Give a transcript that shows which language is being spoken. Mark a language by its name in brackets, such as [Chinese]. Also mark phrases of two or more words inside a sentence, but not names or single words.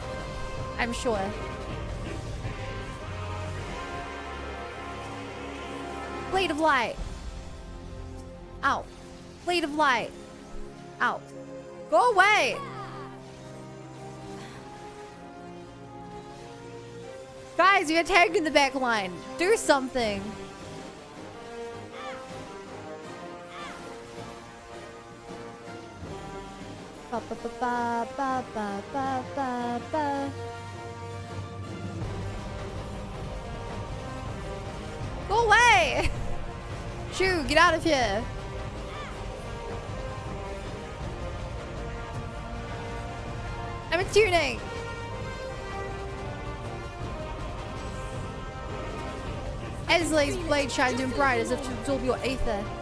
[English] I'm sure. Blade of Light. Ow. Blade of Light. Ow. Go away! Guys, you're tagging the back line. Do something. Ba ba ba ba ba ba ba ba ba. Go away! Shoo, get out of here. I'm attuning. Esley's blade shines in bright as if to absorb your aether.